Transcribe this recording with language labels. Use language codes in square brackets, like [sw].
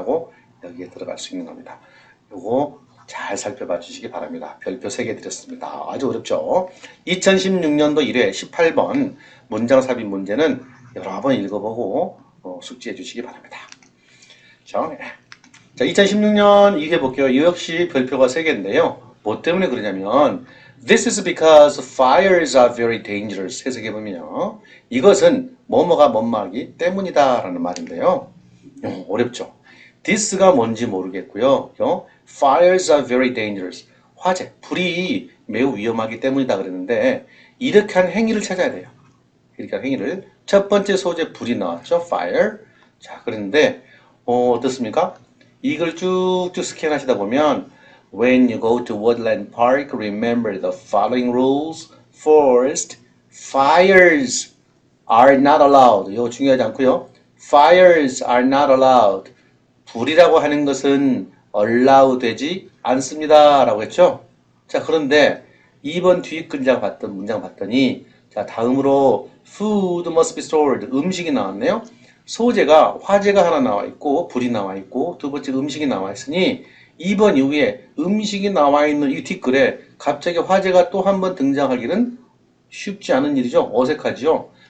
[ko] 라고 여기에 들어갈 수 있는 겁니다. 요거 잘 살펴봐 주시기 바랍니다. 별표 3개 드렸습니다. 아주 어렵죠? 2016년도 1회 18번 문장 삽입 문제는 여러 번 읽어보고 숙지해 주시기 바랍니다. 자, 2016년 2회 볼게요. 이 역시 별표가 3개인데요. 뭐 때문에 그러냐면 [en] This is because fires are very dangerous. [ko] 해석해보면요. 이것은 뭐뭐가 뭐뭐하기 때문이다 라는 말인데요. 어렵죠. This가 뭔지 모르겠고요. [en] Fires are very dangerous. [ko] 화재, 불이 매우 위험하기 때문이다 그랬는데 이렇게 한 행위를 찾아야 돼요. 이렇게 한 행위를. 첫 번째 소재 불이 나왔죠. Fire. 자, 그런데 어떻습니까? 이걸 쭉쭉 스캔하시다 보면 [en] When you go to Woodland Park, remember the following rules. First, fires are not allowed. [ko] 이거 중요하지 않고요. [en] Fires are not allowed. [ko] 불이라고 하는 것은 allow 되지 않습니다. 라고 했죠. 자, 그런데 2번 뒤 문장 봤더니 자, 다음으로 [en] food must be stored. [ko] 음식이 나왔네요. 소재가 화재가 하나 나와 있고 불이 나와 있고 두 번째 음식이 나와 있으니 2번 이후에 음식이 나와 있는 이 뒷글에 갑자기 화재가 또 한 번 등장하기는 쉽지 않은 일이죠. 어색하죠.